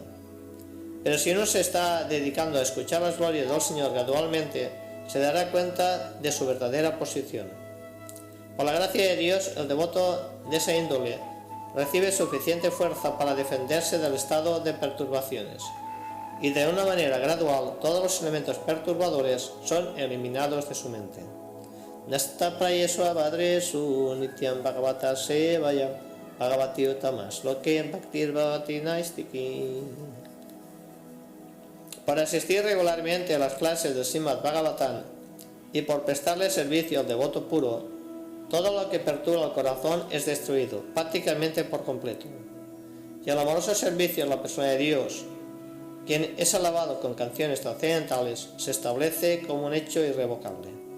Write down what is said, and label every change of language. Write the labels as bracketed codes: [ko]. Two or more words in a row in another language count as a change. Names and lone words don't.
[es] Pero si uno se está dedicando a escuchar las glorias del Señor gradualmente, se dará cuenta de su verdadera posición. Por la gracia de Dios, el devoto de esa índole recibe suficiente fuerza para defenderse del estado de perturbaciones, y de una manera gradual todos los elementos perturbadores son eliminados de su mente. [sa] Nasta prayeswa badresu nityam bhagavata sevaya bhagavati utamas loke bhaktir bhavati naistiki. [es] Para asistir regularmente a las clases del Srimad Bhagavatam y por prestarle servicio al devoto puro, todo lo que perturba el corazón es destruido, prácticamente por completo. Y el amoroso servicio a la persona de Dios, quien es alabado con canciones trascendentales, se establece como un hecho irrevocable.